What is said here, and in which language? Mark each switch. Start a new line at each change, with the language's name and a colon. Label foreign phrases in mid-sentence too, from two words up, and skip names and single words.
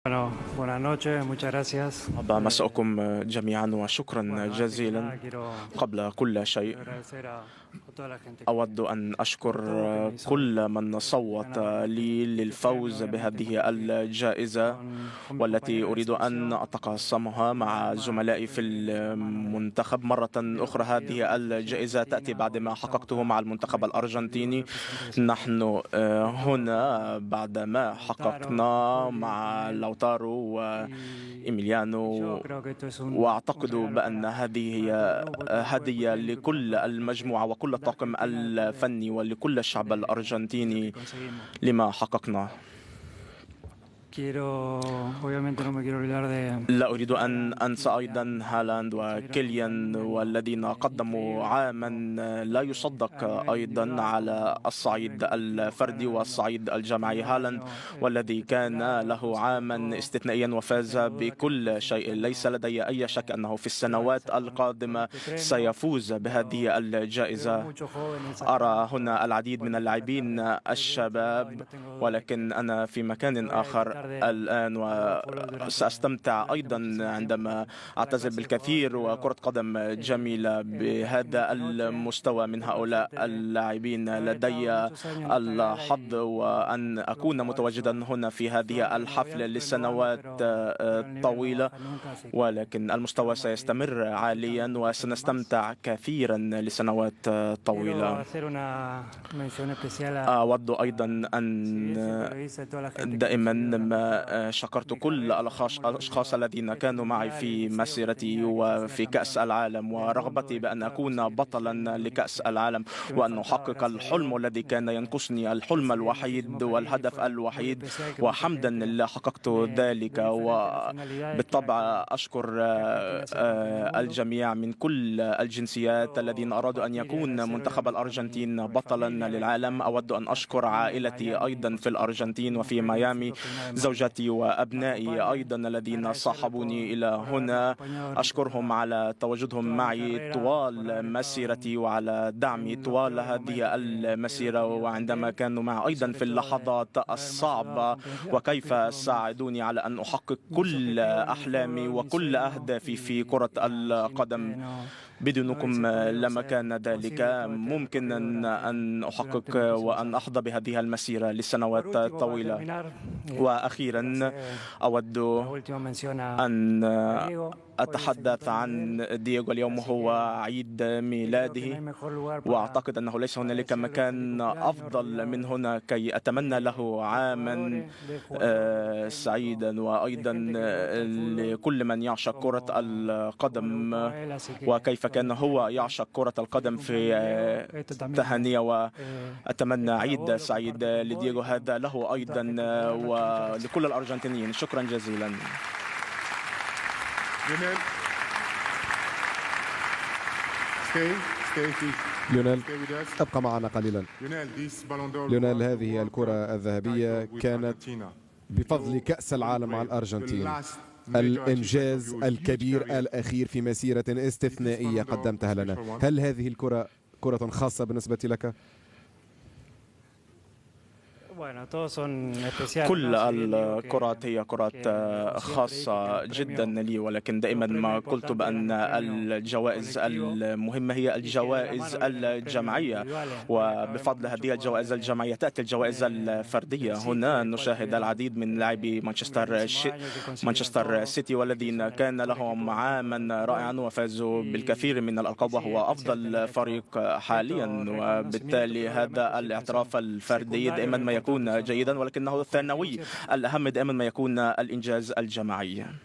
Spanish: Bueno, buenas noches, muchas gracias.
Arabic: مساءكم جميعا وشكرا
Spanish: Bueno, antes que nada
Arabic: جزيلا.
Spanish: quiero
Arabic: قبل كل شيء
Spanish: agradecer a toda la gente
Arabic: أود أن أشكر
Spanish: por todo lo que me hizo
Arabic: كل من
Spanish: de
Arabic: صوت
Spanish: ganar
Arabic: لي
Spanish: este premio,
Arabic: للفوز
Spanish: obviamente
Arabic: بهذه
Spanish: competir
Arabic: الجائزة،
Spanish: con mis
Arabic: والتي
Spanish: compañeros de
Arabic: أريد أن
Spanish: selección
Arabic: أتقاسمها
Spanish: y
Arabic: مع
Spanish: además
Arabic: زملائي في
Spanish: de la mano
Arabic: المنتخب مرة
Spanish: de lo
Arabic: أخرى.
Spanish: conseguido con
Arabic: هذه
Spanish: la selección
Arabic: الجائزة تأتي
Spanish: argentina.
Arabic: بعد
Spanish: Hoy
Arabic: ما
Spanish: estamos
Arabic: حققته
Spanish: acá
Arabic: مع
Spanish: con
Arabic: المنتخب
Spanish: México, que yo
Arabic: الأرجنتيني.
Spanish: represento ese país.
Arabic: نحن
Spanish: Esto
Arabic: هنا بعد ما
Spanish: Lautaro, con
Arabic: حققنا
Spanish: Juli, con
Arabic: مع
Spanish: él
Arabic: لوتارو
Spanish: y yo
Arabic: وإيميليانو،
Spanish: creo que esto es un
Arabic: وأعتقد
Spanish: regalo
Arabic: بأن هذه
Spanish: para todo el
Arabic: هي
Spanish: grupo, todo el cuerpo
Arabic: هدية
Spanish: técnico, para
Arabic: لكل
Spanish: toda
Arabic: المجموعة وكل
Spanish: la
Arabic: الطاقم
Spanish: Argentina
Arabic: الفني ولكل الشعب
Spanish: de lo que
Arabic: الأرجنتيني
Spanish: conseguimos.
Arabic: لما حققنا.
Spanish: Obviamente no me quiero olvidar de
Arabic: لا أريد أن
Spanish: Haaland,
Arabic: أنسى أيضا
Spanish: Kylian,
Arabic: هالاند
Spanish: que estuvieron en un
Arabic: وكيليان
Spanish: año
Arabic: والذين قدموا
Spanish: increíble,
Arabic: عاما
Spanish: tanto
Arabic: لا يصدق
Spanish: a nivel
Arabic: أيضا
Spanish: individual
Arabic: على
Spanish: como a nivel
Arabic: الصعيد
Spanish: colectivo.
Arabic: الفردي
Spanish: Haaland
Arabic: والصعيد الجماعي.
Spanish: tenido un
Arabic: هالاند
Spanish: año
Arabic: والذي كان
Spanish: espectacular, ha
Arabic: له
Spanish: conseguido
Arabic: عاما
Spanish: todo.
Arabic: استثنائيا
Spanish: No
Arabic: وفاز
Spanish: tengo duda que en el
Arabic: بكل
Spanish: próximo
Arabic: شيء. ليس
Spanish: año
Arabic: لدي أي شك أنه في
Spanish: se va a
Arabic: السنوات
Spanish: alzar con
Arabic: القادمة
Spanish: este premio,
Arabic: سيفوز بهذه
Spanish: pero veo
Arabic: الجائزة.
Spanish: muchos jóvenes
Arabic: أرى
Spanish: acá
Arabic: هنا العديد من اللاعبين
Spanish: del otro lado y
Arabic: الشباب،
Spanish: no tengo duda de
Arabic: ولكن
Spanish: que
Arabic: أنا في مكان
Spanish: voy a
Arabic: آخر
Spanish: disfrutar
Arabic: الآن
Spanish: de verlo fútbol
Arabic: وسأستمتع
Spanish: durante
Arabic: أيضا
Spanish: muchísimo tiempo
Arabic: عندما
Spanish: con la
Arabic: أعتزل
Spanish: clase de jugadores
Arabic: بالكثير
Spanish: que veo
Arabic: وكرة قدم جميلة
Spanish: en
Arabic: بهذا
Spanish: esta noche.
Arabic: المستوى من
Spanish: Tengo la
Arabic: هؤلاء
Spanish: suerte de
Arabic: اللاعبين.
Spanish: haber estado
Arabic: لدي
Spanish: muchos años en esta gala
Arabic: الحظ وأن
Spanish: los
Arabic: أكون
Spanish: jugadores
Arabic: متواجدا هنا في هذه
Spanish: fueron
Arabic: الحفل
Spanish: obviamente loando,
Arabic: لسنوات
Spanish: pero el nivel no
Arabic: طويلة،
Spanish: baja nunca, así que
Arabic: ولكن المستوى
Spanish: vamos a seguir
Arabic: سيستمر عاليا
Spanish: disfrutando muchos años más.
Arabic: وسنستمتع كثيرا لسنوات
Spanish: Quiero
Arabic: طويلة.
Spanish: hacer una mención especial
Arabic: أود أيضا
Spanish: si bien siempre
Arabic: أن
Spanish: lo hice, a toda la gente que me
Arabic: دائما
Spanish: siguió durante
Arabic: ما
Spanish: toda
Arabic: شكرت
Spanish: mi
Arabic: كل
Spanish: carrera, como el
Arabic: الأشخاص
Spanish: orgullo
Arabic: الذين
Spanish: de este
Arabic: كانوا معي
Spanish: mundial, el
Arabic: في
Spanish: deseo que
Arabic: مسيرتي
Spanish: tenía de que se hiciera
Arabic: وفي كأس
Spanish: campeón
Arabic: العالم،
Spanish: del mundo
Arabic: ورغبتي
Spanish: y que
Arabic: بأن
Spanish: pueda
Arabic: أكون
Spanish: conseguir este
Arabic: بطلا
Spanish: sueño, lo único
Arabic: لكأس العالم
Spanish: que me
Arabic: وأن
Spanish: faltaba,
Arabic: أحقق
Spanish: gracias a
Arabic: الحلم
Spanish: Dios.
Arabic: الذي كان ينقصني، الحلم
Spanish: Recibí muchísimo
Arabic: الوحيد
Spanish: cariño y
Arabic: والهدف
Spanish: fue muy
Arabic: الوحيد.
Spanish: especial que mucha
Arabic: وحمدا
Spanish: gente
Arabic: لله حققت ذلك.
Spanish: de diferentes nacionalidades
Arabic: وبالطبع أشكر
Spanish: que Argentina sea campeón del mundo.
Arabic: الجميع من كل الجنسيات الذين
Spanish: Quiero
Arabic: أرادوا أن
Spanish: compartir y
Arabic: يكون
Spanish: agradecer
Arabic: منتخب
Spanish: obviamente
Arabic: الأرجنتين
Spanish: con mi
Arabic: بطلا
Spanish: familia que
Arabic: للعالم.
Spanish: está
Arabic: أود أن
Spanish: en
Arabic: أشكر
Spanish: Argentina, en
Arabic: عائلتي
Spanish: Miami,
Arabic: أيضا
Spanish: por
Arabic: في
Spanish: supuesto.
Arabic: الأرجنتين
Spanish: Mi
Arabic: وفي
Spanish: mujer y mis
Arabic: ميامي،
Spanish: hijos que una vez más
Arabic: زوجتي
Spanish: me
Arabic: وأبنائي
Spanish: acompañan.
Arabic: أيضا الذين
Spanish: Agradecerle
Arabic: صاحبوني إلى
Spanish: por haberme
Arabic: هنا.
Spanish: acompañado durante
Arabic: أشكرهم على تواجدهم
Spanish: toda mi
Arabic: معي
Spanish: carrera, por
Arabic: طوال
Spanish: haber estado
Arabic: مسيرتي وعلى دعمي
Spanish: en los
Arabic: طوال
Spanish: peores
Arabic: هذه
Spanish: momentos que he
Arabic: المسيرة،
Spanish: tenido
Arabic: وعندما
Spanish: también,
Arabic: كانوا معي
Spanish: y
Arabic: أيضا
Spanish: sobre
Arabic: في
Spanish: todo
Arabic: اللحظات
Spanish: de haberme ayudado a
Arabic: الصعبة، وكيف
Spanish: cumplir todos
Arabic: ساعدوني على أن أحقق
Spanish: mis
Arabic: كل
Spanish: objetivos en el
Arabic: أحلامي
Spanish: fútbol, mis
Arabic: وكل
Spanish: sueños,
Arabic: أهدافي في كرة
Spanish: y nada, sin
Arabic: القدم.
Spanish: ustedes no
Arabic: بدونكم
Spanish: hubiese podido
Arabic: لما
Spanish: ser
Arabic: كان ذلك
Spanish: posible todo este
Arabic: ممكن
Spanish: recorrido
Arabic: أن
Spanish: durante
Arabic: أحقق
Spanish: muchísimos
Arabic: وأن
Spanish: años.
Arabic: أحظى بهذه المسيرة
Spanish: Por
Arabic: لسنوات
Spanish: último, para
Arabic: طويلة.
Spanish: terminar, quiero
Arabic: وأخيرا
Spanish: hacer
Arabic: أود
Spanish: la última mención
Arabic: أن
Spanish: a Diego. Hoy es el
Arabic: أتحدث
Spanish: cumpleaños de
Arabic: عن
Spanish: él,
Arabic: دييغو. اليوم
Spanish: así
Arabic: هو
Spanish: que
Arabic: عيد
Spanish: creo que no hay
Arabic: ميلاده،
Spanish: mejor lugar
Arabic: وأعتقد أنه ليس
Spanish: para
Arabic: هنالك
Spanish: desearle un feliz
Arabic: مكان
Spanish: cumpleaños
Arabic: أفضل
Spanish: rodeado
Arabic: من هنا كي أتمنى له
Spanish: de
Arabic: عاما
Spanish: jugadores, de jugadores, de técnicos,
Arabic: سعيدا،
Spanish: de
Arabic: وأيضا
Spanish: gente que le gusta el fútbol
Arabic: لكل من يعشق كرة
Spanish: como le
Arabic: القدم
Spanish: gustaba a él, así que
Arabic: وكيف كان هو
Spanish: obviamente
Arabic: يعشق كرة
Spanish: feliz
Arabic: القدم. في
Spanish: cumpleaños Diego. Esto también
Arabic: تهانية
Spanish: es
Arabic: وأتمنى
Spanish: para vos,
Arabic: عيد
Spanish: lo
Arabic: سعيد
Spanish: comparto con vos y
Arabic: لدييغو، هذا له
Spanish: con toda la
Arabic: أيضا
Spanish: gente de Colón. Muchas gracias.
Arabic: ولكل الأرجنتينيين. شكرا جزيلا.
English: Lionel, stay
Arabic: ليونيل،
English: with us.
Arabic: ابقى معنا قليلا.
English: Lionel, this Ballon d'Or
Arabic: ليونيل،
English: was
Arabic: هذه
English: the
Arabic: الكرة الذهبية
English: title with
Arabic: كانت
English: Argentina.
Arabic: بفضل كأس العالم مع الأرجنتين، الإنجاز الكبير الأخير في مسيرة استثنائية قدمتها لنا. هل هذه الكرة كرة خاصة بالنسبة لك؟
Spanish: Bueno, todos son especiales,
Arabic: كل
Spanish: ¿no? Si bien digo
Arabic: الكرات هي كرات
Spanish: siempre
Arabic: خاصة
Spanish: dije que
Arabic: جدا لي، ولكن دائما ما قلت بأن الجوائز المهمة هي الجوائز الجماعية، وبفضل هذه الجوائز الجماعية تأتي الجوائز الفردية. هنا نشاهد العديد من لاعبي مانشستر سيتي والذين كان لهم عاما رائعا وفازوا بالكثير من الألقاب، وهو أفضل فريق حاليا، وبالتالي هذا الاعتراف الفردي دائما ما يكون جيدا، ولكنه الثانوي الأهم دائما ما يكون الإنجاز الجماعي.